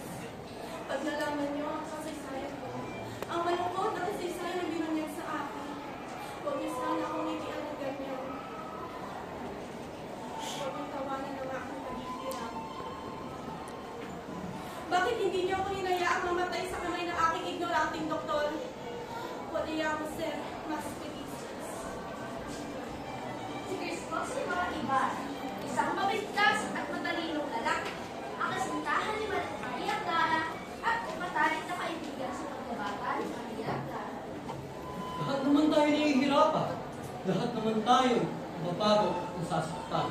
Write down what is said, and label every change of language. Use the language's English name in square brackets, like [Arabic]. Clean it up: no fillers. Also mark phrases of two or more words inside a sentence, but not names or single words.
[Filipino] Pag nalaman niyo ang kasaysayan ko, ang malungkot na kasaysayan na binunyag sa akin, huwag niyo sana akong ibian ng ganyan. Huwag niyong tawanan ng aking paghihirap. Bakit hindi niyo ako hinayaang mamatay sa kamay ng aking ignoranting doktor? [Spanish] Podríamos ser más felices. [Filipino] Si Crisos Iba, isang mabigkas at matalinong lalaki, ang kasintahan ni Maria Clara at matalik na kaibigan sa pagkabata ni Maria Clara. Lahat naman tayo nahihirapan. Lahat naman tayo mapagod at nasasaktan.